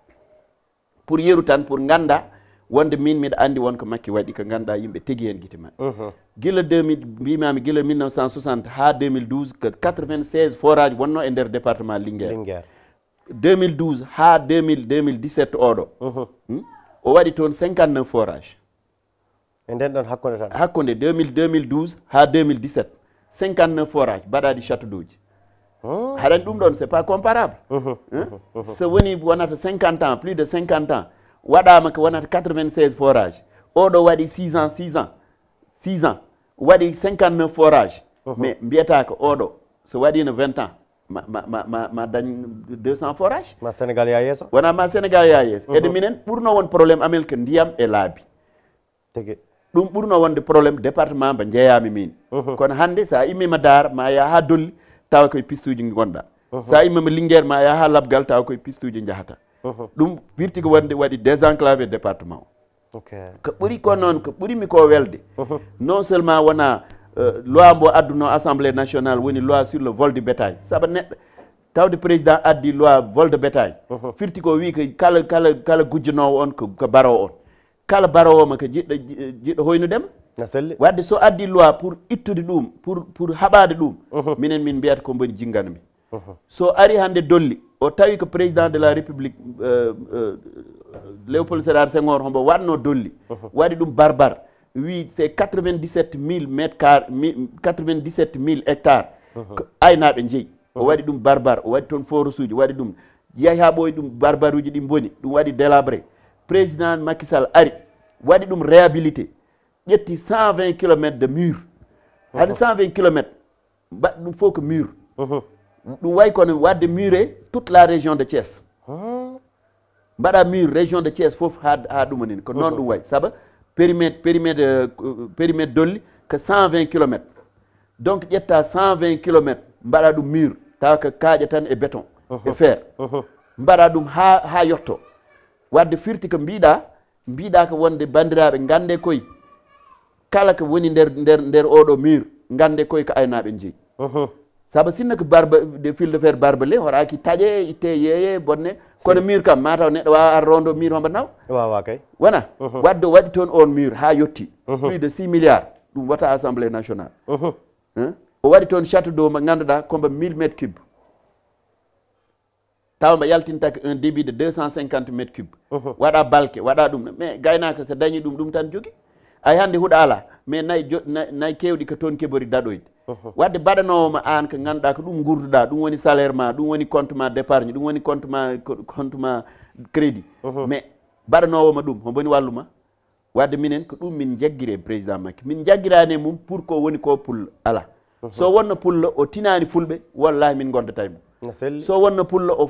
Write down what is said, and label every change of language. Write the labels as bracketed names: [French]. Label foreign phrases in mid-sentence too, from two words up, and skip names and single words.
[Fula] pour yeru tan pour ganda wonde min miɗa andi wonko makki waɗi ko ganduɗa yimɓe tegi hen guite maɓɓe gila 2000 mbimami gila 1960 ha 2012 ko 96 forage wonno e nder département Linguére 2012 ha 2017 oɗo o waɗi toon 59 forage e nden ɗon hakkude tan hakkude 2012 ha 2017 59 forage mbaɗaɗi [French] château d'eau [Fula] haɗani ɗum ɗon [French] c'est pas comparable [Fula] so woni wonata 50 [French] ans plus de 50 ans [Fula] waɗama ko wonata 96 forage oɗo waɗi 6 ans waɗi 59 forage mais mbiyata ko oɗo so waɗino 20 ans ma dañ 200 forage ma Sénégal ya yesso wona ma Sénégal ya yesso ede minen ɓurno won probléme amen ko ndiyam e laabi tigi ɗum ɓurno wonde probléme département mbo jeeyami min kono hande sa immima Dar ma yaha ha Dolli tawa koye pistuji gonɗa sa immima Linguére ma yaha ha Labgal tawa koye pistuji jahata ɗum firti ko wonde waɗi désenclavé département o ko ɓuuri ko noon ko ɓuurimi ko welde non seulement wona loi mbo adduno [French] assemblée nationale [Fula] woni [French] loi sur le vol du bétail [Fula] saabu neɗɗo tawde président addi [French] loi vol de bétail [Fula] firti ko wi ko kala gujjanowo on ko barowo on kala barowo ma ko jiɗɗo hoynudema wadde so addi loi pour ittude ɗum pour haɓade ɗum minen min mbiyata ko boni jinganmi so ari hande Dolli o tawi ko [French] président de la république [Fula] Léopold Sédar Senghor hombo watno Dolli waɗi ɗum barbar wi c'est 97 000 hectares ko aynaaɓe jeyi o waɗi ɗum barbar o waɗi toon force uji waɗi ɗum yahi ha ɓooyi ɗum barbar uji ɗi boni ɗum waɗi délabré président Macky Sall ari waɗi ɗum réhabilité ƴetti [French] 120 kilomètres de mur [Fula] hani 120 kilomètres mbaɗ ɗum fof ko mur ɗum way kono wadde [French] muré toute la région de Thiès [Fula] mbaɗa mur [French] région de Thiès [Fula] fof ha ɗumanini ko noon ɗum way saabu périmètre dolli ko 120 kilomètres donc ƴetta 120 kilomètres mbaɗa ɗum mur tawa ko kaaƴa tan e béton e fer mbaɗa ɗum ha yetto wadde firti ko mbiɗa ko wonde bandiraɓe gande koye kala ko woni nder oɗo mur gande koye ko aynaɓe jeeyi saabu sinno ko [French] de fil de fer barbelé [Fula] horaki taƴe itte yeeye bonne kono mur kam mataw neɗɗo wawa ar rondo mur hombo naw wawa kay wona wadde waɗi toon on mur ha yetti [French] plus de 6 milliards [Fula] ɗum wata [French] assemblée nationale [Fula] o waɗi toon [French] château d'eau [Fula] mo ganduɗa kombo 1000 [French] mètres cube [Fula] tawa mbo yaltintake [French] un débit de 250 mètres cube [Fula] waɗa balke waɗa ɗum mais gaynaka so dañi ɗum tan jogui ay hande huuɗo ala mais nayyi kewɗi ko toon keɓori daɗoyde wadde baɗanowoma an ko ganduɗa ko ɗum gurduɗa ɗum woni salaire ma ɗum woni compte ma [French] d' épargne [Fula] ɗum woni compte ma crédit mais baɗanowoma ɗum homboni walluma wadde minen ko ɗum min jagguiri président Macky min jagguirani mum pour ko woni ko pulla ala so wonno pulla o tinani fulɓe wallahi min gondata mum so wonno pulla o